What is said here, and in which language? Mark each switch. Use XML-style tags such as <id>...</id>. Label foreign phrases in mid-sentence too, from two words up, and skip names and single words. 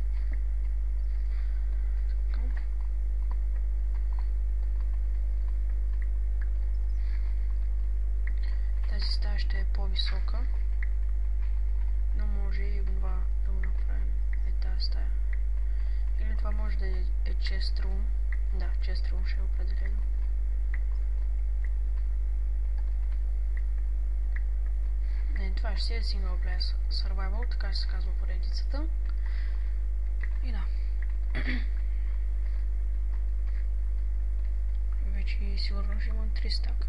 <bg>Стая ще е по-висока, но може и това да го направим. Е тази стая. Или това може да е</bg> <en>chest room.</en> <bg>Да,</bg> <en>chest room</en> <bg>ще е определено. Не, това ще си е</bg> <en>single player survival,</en> <bg>така ще се казва поредицата. И да. Вече сигурно ще имам 3 стака.</bg>